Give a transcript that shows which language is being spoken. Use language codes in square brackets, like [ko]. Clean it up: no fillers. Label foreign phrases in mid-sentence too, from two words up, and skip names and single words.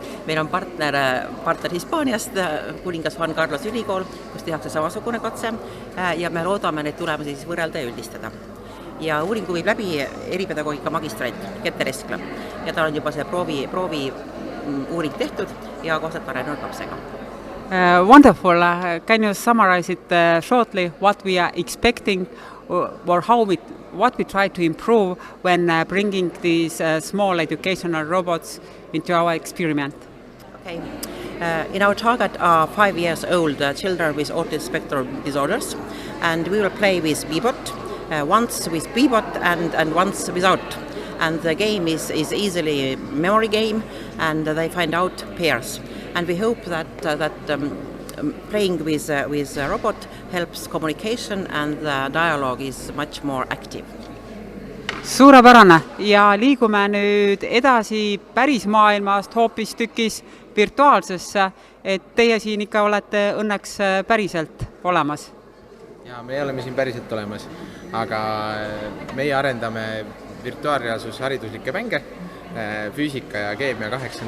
[et] Meil on partner Hispaaniast, kuningas Juan Carlos ülikool, kus tehakse samasugune katse ja me loodame neid tulemusi siis võrrelda ja üldistada. Ja uuringu viib läbi eripedagoogika magistrant Kette Reskla ja tal on juba see proovi uuring tehtud ja koostööd arenenud lapsega. [en] Wonderful. Can you summarize it shortly what we are expecting or what we try to improve when bringing these small educational robots into our experiment? Okay. In our target are 5 years old children with autism spectrum disorders, and we will play with Bebot, once with Bebot and once without. And the game is easily a memory game, and they find out pairs. And we hope that playing with a robot helps communication and the dialogue is much more active. [et] Suurepärane ja liigume nüüd edasi päris maailmast hoopis tükis virtuaalsesse, et teie siin ikka olete õnneks päriselt olemas. Ja me oleme siin päriselt olemas, aga meie arendame virtuaalreaalsus hariduslikke mänge füüsika ja keemia 8.